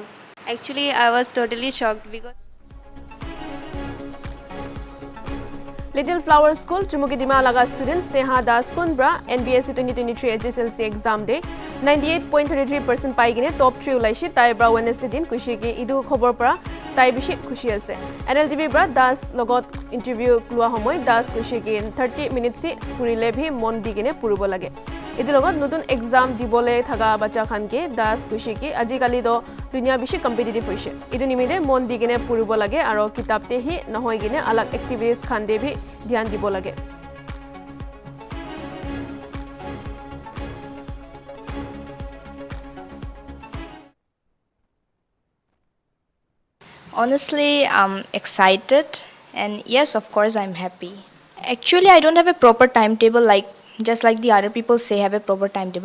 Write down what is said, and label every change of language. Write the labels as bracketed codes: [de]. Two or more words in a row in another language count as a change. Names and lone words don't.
[en] Actually, I was totally shocked because [nag] Little Flower School Chumuki Dima laga students Neha Das Kunbra NBSC 2023 HSLC exam day 98.33% pai gine top 3 ulaisi tai bra Wednesday din kushi ki idu khobor pra tai bishi khushi ase NLTV bra Das logot interview klua homoy Das kushi ki 30 minutes si purile bhi mon di gine purubo lage idu logot notun exam dibole thaga bacha khan ke Das kushi ki aji kali do dunia bishi competitive hoise idu nimide mon di gine purubo lage aro kitab te hi nahoi gine alag activities khan de bhi dhyan dibo lage [en] Honestly, I'm excited, and yes, of course, I'm happy. Actually, I don't have a proper timetable just like the other people say have a proper timetable.